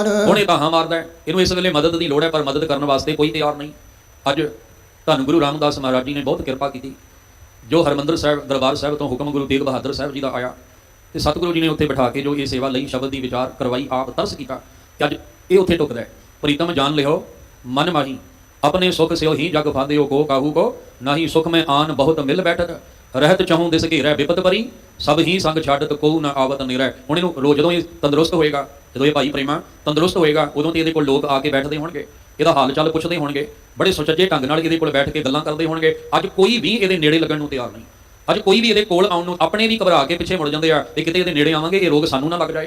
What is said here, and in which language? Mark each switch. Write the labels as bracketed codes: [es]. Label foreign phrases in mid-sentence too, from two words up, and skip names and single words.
[pa] ਹੁਣ ਇਹ ਤਾਹਾਂ ਮਾਰਦਾ ਹੈ, ਇਹਨੂੰ ਇਸ ਵੇਲੇ ਮਦਦ ਦੀ ਲੋੜ ਹੈ, ਪਰ ਮਦਦ ਕਰਨ ਵਾਸਤੇ ਕੋਈ ਤਿਆਰ ਨਹੀਂ। ਅੱਜ ਧੰਨ ਗੁਰੂ ਰਾਮਦਾਸ ਮਹਾਰਾਜ ਜੀ ਨੇ ਬਹੁਤ ਕਿਰਪਾ ਕੀਤੀ, ਜੋ ਹਰਮੰਦਰ ਸਾਹਿਬ ਦਰਬਾਰ ਸਾਹਿਬ ਤੋਂ ਹੁਕਮ ਗੁਰੂ ਤੇਗ ਬਹਾਦਰ ਸਾਹਿਬ ਜੀ ਦਾ ਆਇਆ ਤੇ ਸਤਿਗੁਰੂ ਜੀ ਨੇ ਉੱਥੇ ਬਿਠਾ ਕੇ ਜੋ ਇਹ ਸੇਵਾ ਲਈ ਸ਼ਬਦ ਦੀ ਵਿਚਾਰ ਕਰਵਾਈ, ਆਪ ਤਰਸ ਕੀਤਾ ਕਿ ਅੱਜ ਇਹ ਉੱਥੇ ਟੁਕਦਾ ਹੈ। [bra] ਪ੍ਰੀਤਮ ਜਾਣ ਲਿਓ ਮਨ ਮਾਹੀ, अपने सुख से ही जग फादे को काहू को, नाही सुख में आन बहुत मिल बैठत, रहत चाहूँ दिस घेरै विपत परी, सब ही संग छाड़त को न आवत निरै। [pa] ਹੁਣ ਇਹਨੂੰ ਰੋਜ਼ ਜਦੋਂ ਇਹ ਤੰਦਰੁਸਤ ਹੋਏਗਾ, ਜਦੋਂ ਇਹ ਭਾਈ ਪ੍ਰੇਮਾ ਤੰਦਰੁਸਤ ਹੋਏਗਾ, ਉਦੋਂ ਤੇ ਇਹਦੇ ਕੋਲ ਲੋਕ ਆ ਕੇ ਬੈਠਦੇ ਹੋਣਗੇ, ਇਹਦਾ ਹਾਲ ਚਾਲ ਪੁੱਛਦੇ ਹੋਣਗੇ, ਬੜੇ ਸੁਚੱਜੇ ਢੰਗ ਨਾਲ ਇਹਦੇ ਕੋਲ ਬੈਠ ਕੇ ਗੱਲਾਂ ਕਰਦੇ ਹੋਣਗੇ। ਅੱਜ ਕੋਈ ਵੀ ਇਹਦੇ ਨੇੜੇ ਲੱਗਣ ਨੂੰ ਤਿਆਰ ਨਹੀਂ, ਅੱਜ ਕੋਈ ਵੀ ਇਹਦੇ ਕੋਲ ਆਉਣ ਨੂੰ, ਆਪਣੇ ਵੀ ਘਬਰਾ ਕੇ ਪਿੱਛੇ ਮੁੜ ਜਾਂਦੇ ਆ ਕਿ ਕਿਤੇ ਇਹਦੇ ਨੇੜੇ ਆਵਾਂਗੇ ਇਹ ਰੋਗ ਸਾਨੂੰ ਨਾ ਲੱਗ ਜਾਏ।